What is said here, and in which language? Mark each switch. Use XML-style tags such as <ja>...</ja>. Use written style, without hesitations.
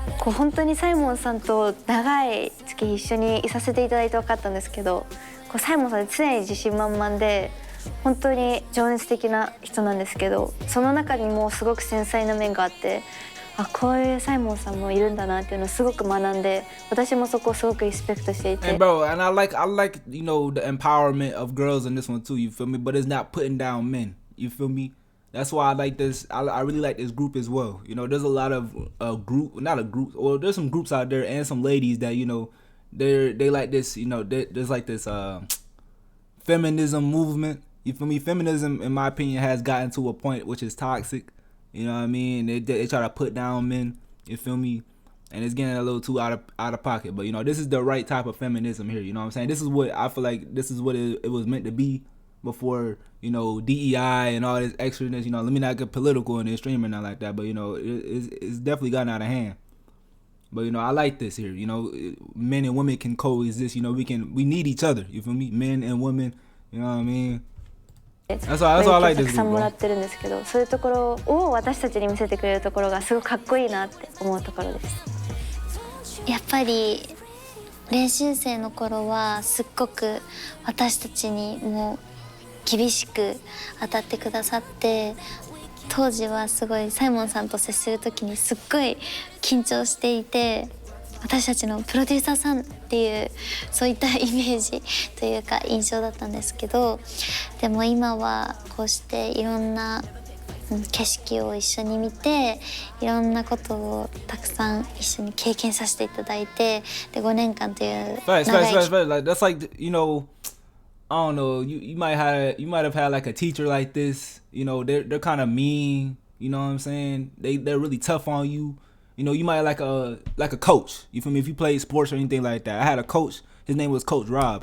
<ja>本当にサイモンさんと長い月一緒にいさせていただいて分かったんですけど、サイモンさんって常に自信満々で、本当に情熱的な人なんですけど、その中にもすごく繊細な面があって、あ、こういうサイモンさんもいるんだなっていうのをすごく学んで、私もそこをすごくリスペクトしていて。</ja> <en>And bro, and I like you know the empowerment of girls in this one too. You feel me? But it's not putting down men. You feel me? That's why I like this. I really like this group as well. You know, there's a lot of not a group, or there's some groups out there and some ladies that you know they like this. You know, there's like this feminism movement. You feel me? Feminism, in my opinion, has gotten to a point which is toxic. You know what I mean? They try to put down men. You feel me? And it's getting a little too out of pocket. But you know, this is the right type of feminism here. You know what I'm saying? This is what I feel like. This is what it was meant to be before. You know, DEI and all this extraness. You know, let me not get political and extreme and not like that. But you know, it's definitely gotten out of hand. But you know, I like this here. You know, men and women can coexist. You know, we need each other. You feel me? Men and women. You know what I mean? That's all I like this</en> <ja>たくさんもらってるんですけど、そういうところを私たちに見せてくれるところがすごくかっこいいなって思うところです。やっぱり練習生の頃はすっごく私たちにも厳しく当たってくださって、当時はすごいサイモンさんと接する時にすっごい緊張していて、私たちのプロデューサーさんっていうそういったイメージというか印象だったんですけど、でも今はこうしていろんな景色を一緒に見て、いろんなことをたくさん一緒に経験させていただいて、で5年間という長い</ja> <en>Like that's like, you know, I don't know, you might have had like a teacher like this. You know, they're kind of mean. You know what I'm saying? They're really tough on you. You know, you might like a coach. You feel me? If you played sports or anything like that. I had a coach. His name was Coach Rob.</en>